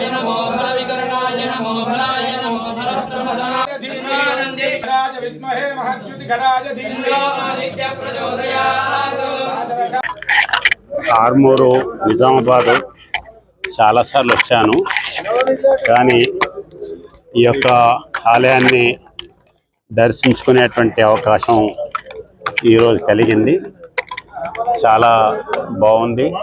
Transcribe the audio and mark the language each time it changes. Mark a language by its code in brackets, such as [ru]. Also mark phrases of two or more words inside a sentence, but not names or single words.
[sa] नमो भर विकरणाय नमो भराय नमो भर प्रमदाय धीमहि राज विद्महे महद्युतिघराय धीमहि आदित्य प्रचोदयात्. [te] ఆర్మూరు నిజామాబాద్ చాలాసార్లు వచ్చాను, కానీ ఈ యొక్క ఆలయాన్ని దర్శించుకునేటువంటి అవకాశం ఈరోజు కలిగింది. చాలా బాగుంది.